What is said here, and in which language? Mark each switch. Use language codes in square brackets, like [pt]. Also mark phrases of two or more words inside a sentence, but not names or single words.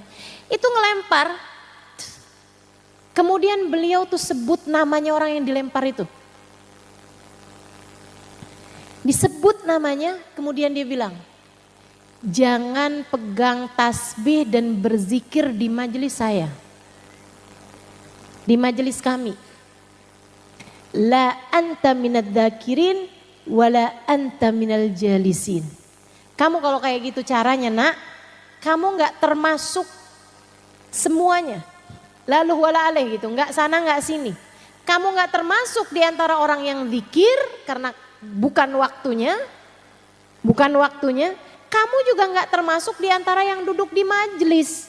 [id] Itu ngelempar, kemudian beliau tuh sebut namanya orang yang dilempar itu. Disebut namanya kemudian dia bilang, jangan pegang tasbih dan berzikir di majelis saya. Di majelis kami. [ar] لا أنت من الذاكرين ولا أنت من الجالسين. [id] Kamu kalau kayak gitu caranya nak, kamu gak termasuk semuanya. Lalu [ar] ولا عليه [id] gitu, gak sana gak sini. Kamu gak termasuk di antara orang yang zikir karena bukan waktunya. Kamu juga gak termasuk di antara yang duduk di majelis.